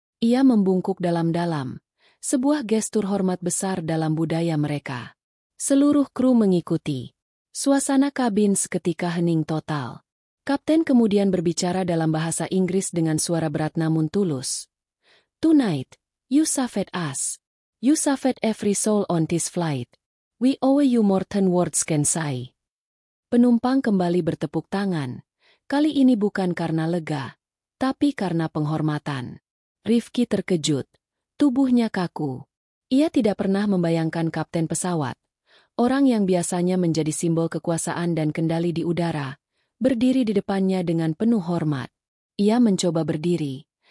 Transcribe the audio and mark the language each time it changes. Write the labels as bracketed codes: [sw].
[id] Ia membungkuk dalam-dalam, sebuah gestur hormat besar dalam budaya mereka. Seluruh kru mengikuti. Suasana kabin seketika hening total. Kapten kemudian berbicara dalam bahasa Inggris dengan suara berat namun tulus. [en] Tonight, you saved us. You saved every soul on this flight. We owe you more than words can say. [id] Penumpang kembali bertepuk tangan. Kali ini bukan karena lega, tapi karena penghormatan. Rifki terkejut. Tubuhnya kaku. Ia tidak pernah membayangkan kapten pesawat, orang yang biasanya menjadi simbol kekuasaan dan kendali di udara, berdiri di depannya dengan penuh hormat. Ia mencoba berdiri,